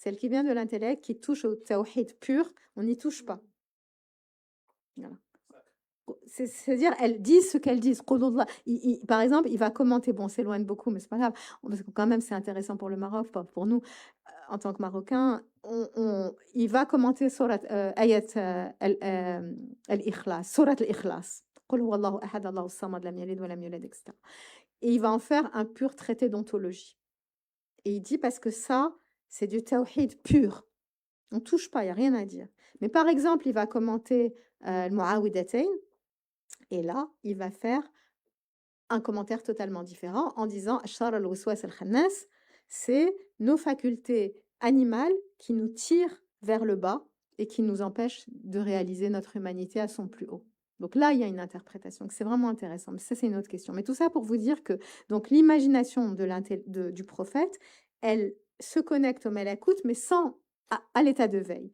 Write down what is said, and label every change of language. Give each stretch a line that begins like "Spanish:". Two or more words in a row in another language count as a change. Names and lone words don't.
French: Celles qui viennent de l'intellect, qui touchent au tawhid pur, on n'y touche pas. Voilà. C'est-à-dire, elles disent ce qu'elles disent. Par exemple, il va commenter, bon, on s'éloigne beaucoup, mais c'est pas grave, parce que quand même, c'est intéressant pour le Maroc, pas pour nous, en tant que Marocains. Il va commenter
Arabic: سورة آية الإخلاص، سورة الإخلاص. قل هو الله أحد، الله الصمد, لم يلد ولم يولد,
French: etc. Et il va en faire un pur traité d'ontologie. Et il dit, parce que ça, c'est du tawhid pur. On ne touche pas, il n'y a rien à dire. Mais par exemple, il va commenter al-Mu'awidatayn, et là, il va faire un commentaire totalement différent en disant
Arabic: الشر الوسواس الخناس,
French: c'est nos facultés animales qui nous tirent vers le bas et qui nous empêchent de réaliser notre humanité à son plus haut. Donc là, il y a une interprétation, c'est vraiment intéressant. Mais ça, c'est une autre question. Mais tout ça pour vous dire que donc l'imagination du prophète, elle se connecte au malakout, mais sans à l'état de veille.